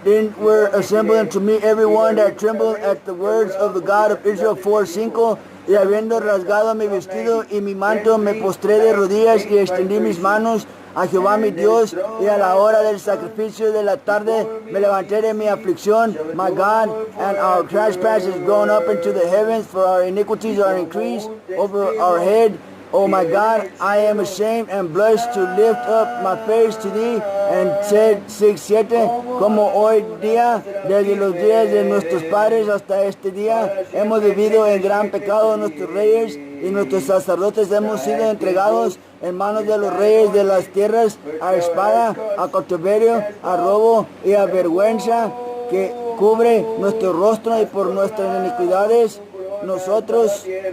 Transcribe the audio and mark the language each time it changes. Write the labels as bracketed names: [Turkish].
[English] Then were assembled unto me every one that trembled at the words of the God of Israel. 4:5. [Spanish] Y habiendo rasgado mi vestido y mi manto, me postré de rodillas y extendí mis manos a Jehová mi Dios, y a la hora del sacrificio de la tarde me levanté de mi aflicción. [English] My God, and our trespass is gone up into the heavens, for our iniquities are increased over our head. O my God, I am ashamed and blush to lift up my face to thee. And said [Spanish] 6:7, como hoy día, desde los días de nuestros padres hasta este día, hemos vivido en gran pecado. Nuestros reyes y nuestros sacerdotes hemos sido entregados en manos de los reyes de las tierras, a espada, a cautiverio, a robo y a vergüenza que cubre nuestro rostro, y por nuestras iniquidades nosotros.